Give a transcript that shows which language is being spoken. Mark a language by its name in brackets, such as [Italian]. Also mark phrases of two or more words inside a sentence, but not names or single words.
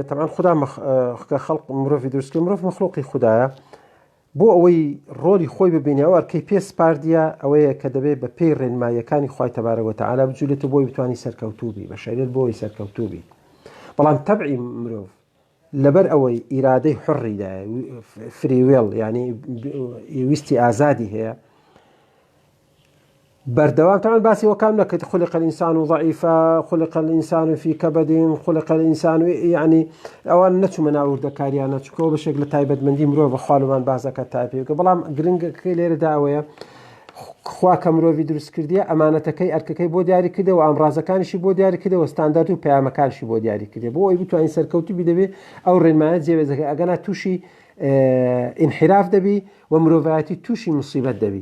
[Central Kurdish] تەمان خدا کە خەڵق مرۆڤی دروست کرد، مرۆڤ مەخلوقی خوددایە، بۆ ئەوەی ڕۆلی خۆی ببینێەوە ئەرکەی پێ سپاردیە ئەوەیە کە دەبێت بە پێی ڕێنماییەکانی خوای [Arabic] تەبارەک و تەعالا [Central Kurdish] بجوولێتە بۆی بتوانی سەرکەوتووبی بە شەریعەت بۆی سەرکەوتووبی. بەڵام تەبعی مرۆڤ لەبەر ئەوەی ئیرادەی حڕیدایە، فریوێڵ، یعنی ویستی ئازادی هەیە، بەردەوام تەمان باسی وەکان نەکەیت [Arabic] خلق الإنسان ضعيفا، خلق الإنسان في كبد، خلق الإنسان، [Central Kurdish] يعني ئەوان نەچوومە ناو وردەکاریانە چکەوە بەشێک لە تایبەتمەندی مرۆڤ خاڵمان بازەکە تاپێکە. بەڵام گرنگەکەی لێرەدا ئەوەیە خوا کە مرۆڤی دروست کردیە ئەمانەتەکەی ئەرکەکەی بۆ دیاری کردەوە، ئامڕازەکانیشی بۆ دیاری کردەوە، ستاندارد و پەیامەکانشی بۆ دیاری کردێ، بۆ ئەوی بتوانین سەرکەوتوبی دەبێت ئەو ڕێنمایە جێبەجێ ئەگەنا تووشی ئینحراف دەبی و مرۆڤایەتی تووشی موسیبەت دەبی.